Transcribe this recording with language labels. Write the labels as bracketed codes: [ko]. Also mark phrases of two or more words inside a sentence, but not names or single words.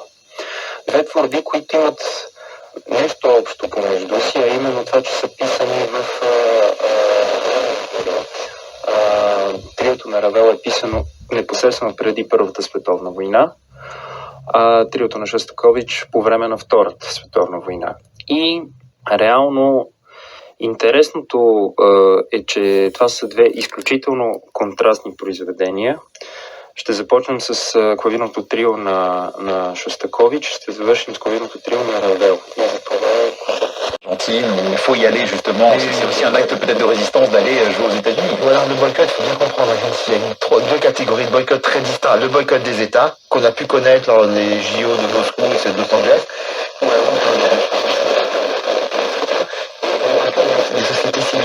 [bg] Две творби, които имат нещо общо помежду си, а именно това, че са писани в триото на Равел е писано непосредствено преди Първата световна война, а триото на Шостакович по време на Втората световна война. И реално интересното е, че това са две изключително контрастни произведения. Ще започнем с клавирното трио на Шостакович, ще завършим с клавирното трио на Равел. [fr] Il faut y aller justement, c'est aussi un acte peut-être de résistance d'aller jouer aux États-Unis. Voilà, le boycott, il faut bien comprendre. Il y a deux catégories de boycott très distincts. Le boycott des États, qu'on a pu connaître lors des JO de Moscou et de Los Angeles, des sociétés civiles.